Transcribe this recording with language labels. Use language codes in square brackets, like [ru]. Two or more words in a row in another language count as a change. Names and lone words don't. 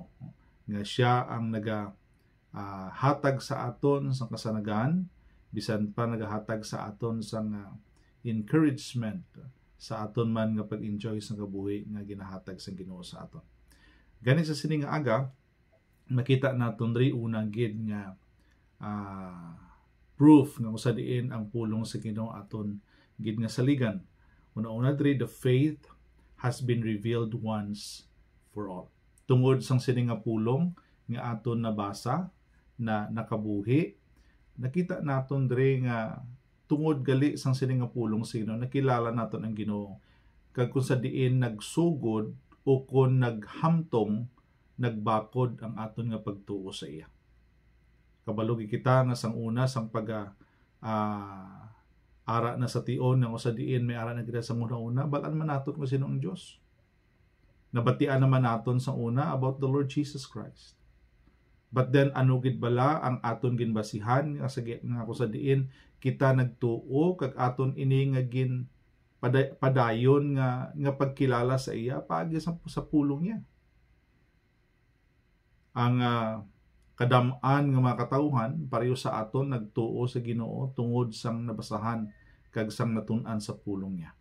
[hil] Nga siya ang hatag sa aton sa kasanagan, bisan pa nagahatag sa aton sang encouragement sa aton man nga pag-enjoy sa kabuhi nga ginahatag sa Ginoo sa aton. Gani sa sining nga aga, makita naton diri unang gid nga proof nga usa diin ang pulong sa Ginoo aton gid nga saligan. Una-una diri, [en] the faith has been revealed once for all. [hil] Tungod sang sining nga pulong nga aton nabasa na nakabuhi, nakita naton diri nga tungod gali sang sining nga pulong sa Ginoo, nakilala naton ang Ginoo. Kag kung sa diin nagsugod o kung naghamtong, nagbakod ang aton nga pagtuo sa iya. Kabalo kita nga sang una sang ara na sa tion nga usa diin may ara na kita sa una, balaan man naton kung sino ang Dios. Nabatian naman naton sa una [en] about the Lord Jesus Christ. But then [hil] ano gid bala ang aton ginbasihan nga kung sa diin kita nagtuo kag aton ini nga padayon nga pagkilala sa iya paagi sa pulong niya. Ang kadam-an nga mga katawhan pareho sa aton nagtuo sa Ginoo tungod sang nabasahan kag sang natun-an sa pulong niya.